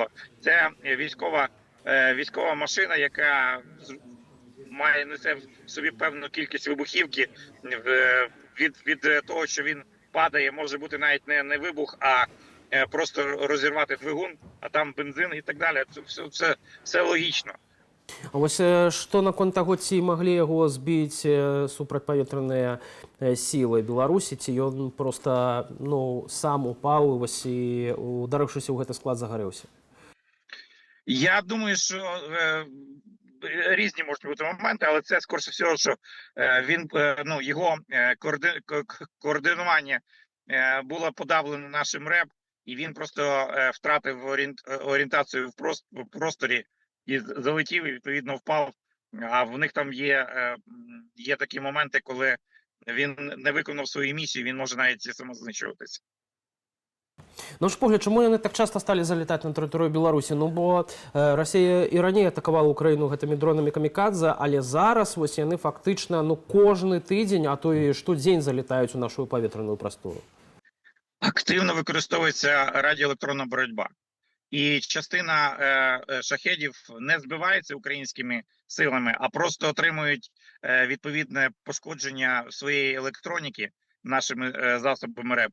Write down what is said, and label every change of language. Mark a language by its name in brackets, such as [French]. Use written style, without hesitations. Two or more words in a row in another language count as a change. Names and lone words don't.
[Ukrainian] Це військова машина, яка несе в собі певну кількість вибухівки. Від того, що він падає, може бути навіть не вибух, а просто розірвати двигун, а там бензин і так далі. Це все логічно. [Belarusian] А вось што наконт таго, ці маглі яго збіць супрацьпаветраныя сілы Беларусі, ці ён проста сам упаў і ударыўшыся ў гэты склад загарэўся? [Ukrainian] Я думаю, що різні можуть бути моменти, але це скоріше всього, що його координування було подавлено нашим РЕБ, і він просто втратив орієнтацію в просторі і залетів, і відповідно впав. А в них там є такі моменти, коли він не виконав свою місію, він може навіть самознищуватися. [Belarusian] На ваш погляд, чому яны так часто сталі залетаць на тэрыторыю Беларусі? Ну, бо Расія і раней атакавала Украіну гэтымі дронамі камікадзе, але зараз вось яны фактычна кожны тыдзень, а то і штодзень залетаюць у нашу паветраную прастору. [Ukrainian] Активно використовується радіоелектронна боротьба. І частина шахедів не збивається українськими силами, а просто отримують відповідне пошкодження своєї електроніки нашими засобами РЕБ.